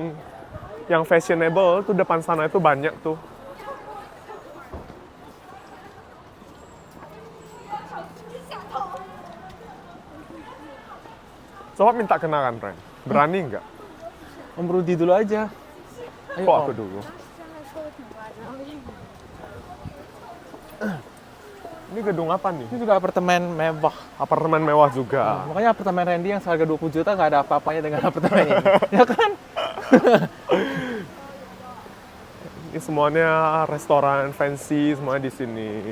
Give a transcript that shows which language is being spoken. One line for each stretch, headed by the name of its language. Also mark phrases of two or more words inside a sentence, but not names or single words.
Indonesian: Yang fashionable tuh depan sana itu banyak tuh. Coba minta kenalan, Ren. Berani nggak? Om Rudy dulu aja. Ayo, Kok Om. aku dulu?
Chinese: 现在说的挺乖的，然后英语。
Indonesian: Ini gedung apa nih? Ini juga apartemen mewah. Apartemen mewah juga. Makanya apartemen Randy yang seharga 20 juta nggak ada apa-apanya dengan apartemen ini. Ya kan? Ini semuanya restoran fancy, semuanya di sini.